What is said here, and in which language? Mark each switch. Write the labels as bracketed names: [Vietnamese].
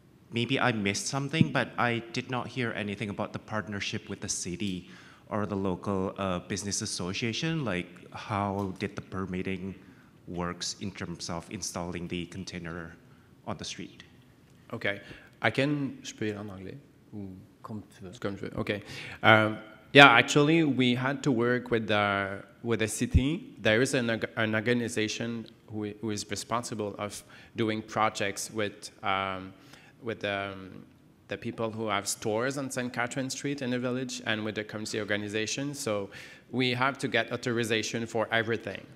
[English] Maybe I missed something, but I did not hear anything about the partnership with the city or the local business association. Like, how did the permitting works in terms of installing the container on the street? [French] Okay, je peux y aller en anglais ou Comme tu veux. comme je veux. Okay. [English] Yeah, actually, we had to work with the city. There is an organization who is responsible of doing projects with the people who have stores on St. Catherine Street in the village and with the community organization. So we have to get authorization for everything.